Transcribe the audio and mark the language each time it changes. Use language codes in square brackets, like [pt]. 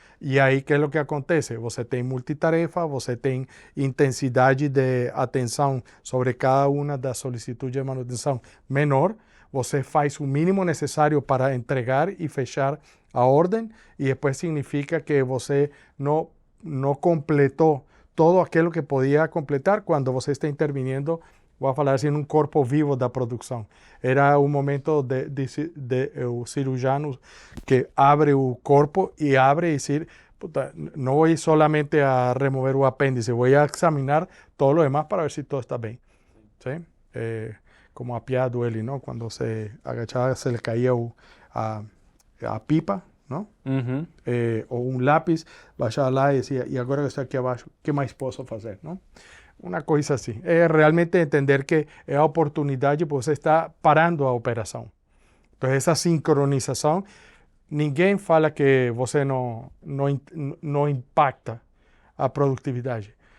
[pt] E aí, que é o que acontece? Você tem multitarefa, você tem intensidade de atenção sobre cada uma das solicitudes de manutenção menor, você faz o mínimo necessário para entregar e fechar a ordem, e depois significa que você não completou todo aquilo que podia completar quando você está intervinindo, vou falar assim, num corpo vivo da produção. Era um momento de o cirurgião que abre o corpo e abre e diz, [es] puta, no voy solamente a remover o apéndice, voy a examinar todo lo demás para ver si todo está bien. ¿Sí? Como a Piá Dueli, ¿no? Cuando se agachaba se le caía a pipa, ¿no? Uhum. [pt] Ou um lápis, baixava lá e dizia, e agora que está aqui abaixo, o que mais posso fazer, não? Uma coisa assim. É realmente entender que é a oportunidade, você está parando a operação. Então, essa sincronização, ninguém fala que você não impacta a produtividade.